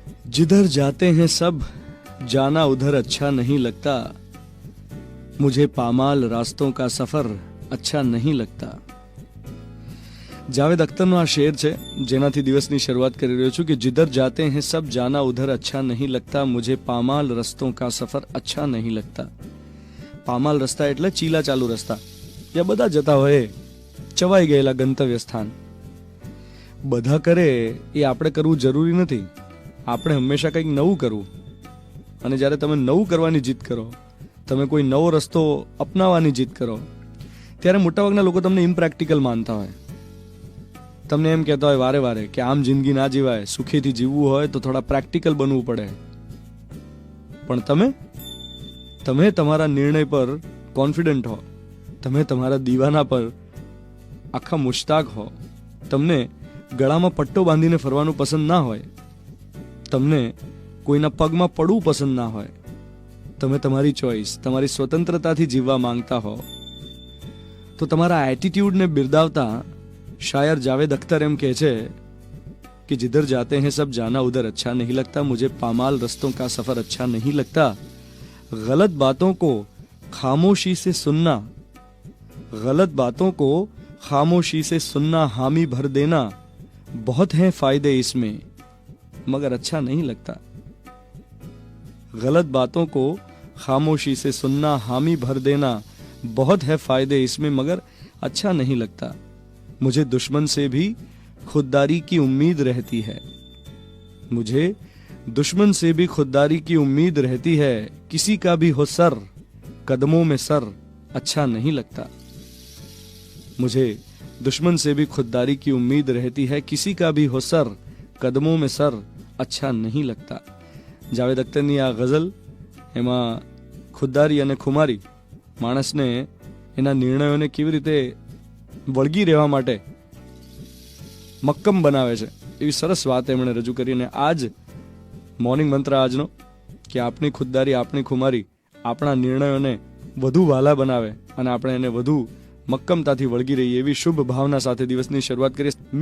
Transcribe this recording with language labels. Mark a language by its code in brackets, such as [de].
[hi] जिधर जाते हैं सब जाना उधर अच्छा नहीं लगता, मुझे पामाल रास्तों का सफर अच्छा नहीं लगता। [gu] જાવેદ અખ્તરનો આ શેર છે જેનાથી દિવસની શરૂઆત કરી રહ્યો છું કે [hi] जिधर जाते हैं सब जाना उधर अच्छा नहीं लगता, मुझे पामाल रस्तों का सफर अच्छा नहीं लगता। [gu] પામાલ રસ્તા એટલે ચીલા ચાલુ રસ્તા, જ્યાં બધા જતા હોય ચવાઈ ગયેલા ગંતવ્ય સ્થાન। બધા કરે એ આપણે કરવું જરૂરી નથી, આપણે હંમેશા કંઈક નવું કરવું। અને જ્યારે તમે નવું કરવાની જીદ કરો, તમે કોઈ નવો રસ્તો અપનાવવાની જીદ કરો, ત્યારે મોટાભાગના લોકો તમને ઇમ્પ્રેક્ટિકલ માનતા હોય, તમને એમ કહેતા હોય વારે વારે કે આમ જિંદગી ના જીવાય, સુખેથી જીવવું હોય તો થોડા પ્રેક્ટિકલ બનવું પડે। પણ તમે તમારા નિર્ણય પર કોન્ફિડન્ટ હો, તમે તમારા દીવાના પર આખા મુશ્તાક હો, તમને ગળામાં પટ્ટો બાંધીને ફરવાનું પસંદ ના હોય, તમને કોઈના પગમાં પડવું પસંદ ના હોય, તમે તમારી ચોઈસ, તમારી સ્વતંત્રતાથી જીવવા માંગતા હો, તો તમારા એટીટ્યુડને બિરદાવતા [hi] शायर जावेद अख्तर [gu] एम कहे छे [hi] कि जिधर जाते हैं सब जाना उधर अच्छा नहीं लगता, मुझे पामाल रस्तों का सफर अच्छा नहीं लगता। गलत बातों को खामोशी से सुनना, गलत बातों को खामोशी से सुनना, हामी भर देना, बहुत हैं फायदे इसमें मगर अच्छा नहीं लगता। गलत बातों को खामोशी से सुनना, हामी भर देना, बहुत है फायदे इसमें मगर अच्छा नहीं लगता। मुझे दुश्मन से भी खुददारी की उम्मीद रहती है, मुझे दुश्मन से भी खुददारी की उम्मीद रहती है, किसी का भी हो सर कदमों में सर अच्छा नहीं लगता। मुझे दुश्मन से भी खुददारी की उम्मीद रहती है, किसी का भी हो सर कदमों में सर अच्छा नहीं लगता। [gu] જાવેદ અખ્તરની આ ગઝલ, એમાં ખુદદારી અને ખુમારી માણસને એના નિર્ણયોને કેવી રીતે વળગી રહેવા માટે મક્કમ બનાવે છે, એવી સરસ વાત એમણે રજૂ કરીને આજ મોર્નિંગ મંત્ર આજનો કે આપણી ખુદદારી, આપણી ખુમારી આપણા નિર્ણયોને વધુ વહાલા બનાવે અને આપણે એને વધુ મક્કમતાથી વળગી રહીએ, એવી શુભ ભાવના સાથે દિવસની શરૂઆત કરીએ।